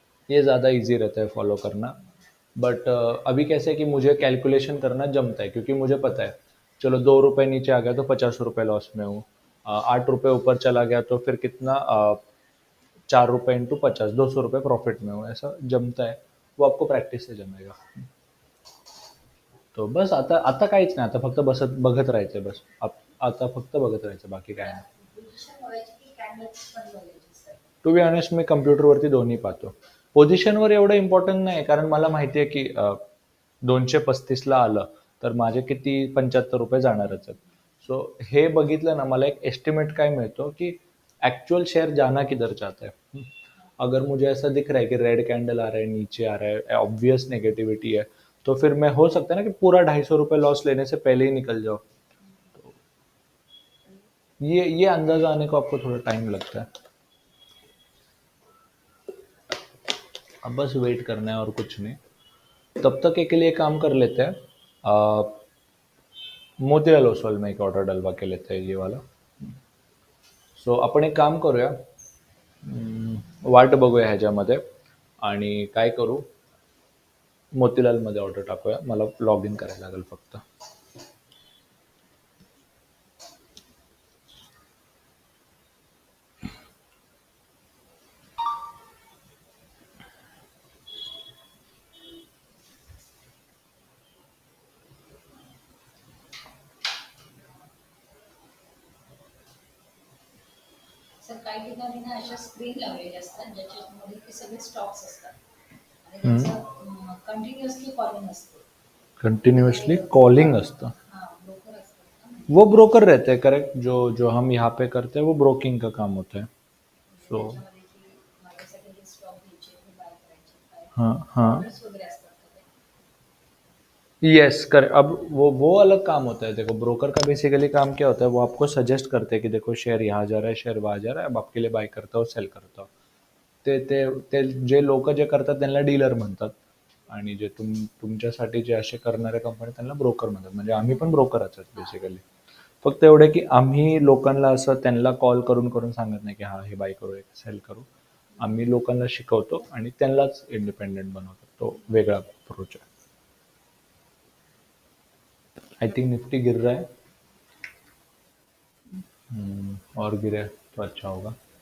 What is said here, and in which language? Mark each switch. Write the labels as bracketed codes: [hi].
[hi] ये ज़्यादा इजी रहता है फॉलो करना। बट अभी कैसे है कि मुझे कैलकुलेशन करना जमता है, क्योंकि मुझे पता है चलो 2 रुपये नीचे आ गया तो 50 रुपये लॉस में हूँ। 8 रुपये ऊपर चला गया तो फिर कितना, 4 रुपये इंटू 50, 200 रुपये प्रॉफिट में हूँ, ऐसा जमता है। वो आपको प्रॅक्टिस से जमेगा। [mr] तो बस आता आता काहीच नाही, आता फक्त बघत राहायचं बस. आता फक्त बघत राहायचं, बाकी काय नाही. पोझिशन बघायची की कॅन्डल्स पण बघायची सर. टू बी ऑनेस्ट मी कम्प्युटरवरती दोन्ही पाहतो. पोझिशनवर एवढं इम्पॉर्टंट नाही, कारण मला माहिती आहे की 235ला आलं तर माझे किती 75 रुपये जाणारच आहेत. सो हे बघितलं ना, मला एक एस्टिमेट काय मिळतो कि [hi] एक्चुअल शेयर जाना किधर चाहता है. अगर मुझे ऐसा दिख रहा है कि रेड कैंडल आ रहा है, नीचे आ रहा है, ऑब्वियस नेगेटिविटी है, तो फिर मैं हो सकता है ना कि पूरा 250 रुपये लॉस लेने से पहले ही निकल जाओ. तो ये अंदाजा आने को आपको थोड़ा टाइम लगता है. अब बस वेट करना है और कुछ नहीं. तब तक के लिए काम कर लेते हैं. मोतीलाल ओसवाल में एक ऑर्डर डलवा के लेते हैं ये वाला. [mr] सो आपण एक काम करूया, वाट बघूया ह्याच्यामध्ये आणि काय करू, मोतीलालमध्ये ऑर्डर टाकूया. मला लॉग इन करायला लागेल फक्त. सर काही ठिकाणी ना अशा स्क्रीन लावलेल्या असतात ज्याच्यामध्ये की सगळे स्टॉक्स असतात आणि हम्म. त्याचं कंटिन्युअसली कॉलिंग असते. कंटिन्यूअसली कॉलिंग असतं. हां, ब्रोकर असतात ना, [hi] वो ब्रोकर रहते हैं, करेक्ट. जो जो हम यहाँ पे करते हैं वो ब्रोकिंग का काम होता है. [mr] म्हणजे सो त्याच्यामध्ये की माझ्यासाठी हे स्टॉक घ्यायचे, हे बाय करायचे, काय हाँ हाँ. ऑर्डर्स वगैरे असतात का ते? [hi] यस कर, अब वो अलग काम होता है. देखो ब्रोकर का बेसिकली काम क्या होता है, वो आपको सजेस्ट करते हैं कि देखो शेयर यहाँ जा रहा है, शेयर वहाँ जा रहा है, अब आपके लिए बाय करता हो, सेल करता हो. [mr] ते ते ते जे लोक जे करतात त्यांना डीलर म्हणतात, आणि जे तुमच्यासाठी जे असे करणाऱ्या कंपनी त्यांना ब्रोकर म्हणतात. म्हणजे आम्ही पण ब्रोकरच आहेत बेसिकली. फक्त एवढे की आम्ही लोकांना असं त्यांना कॉल करून करून सांगत नाही की हा हे बाय करू, सेल करू. आम्ही लोकांना शिकवतो आणि त्यांनाच इंडिपेंडेंट बनवतो. तो वेगळा अप्रोच आहे. [en] I think [hi] निफ्टी गिर रहा है. और गिरे तो अच्छा होगा.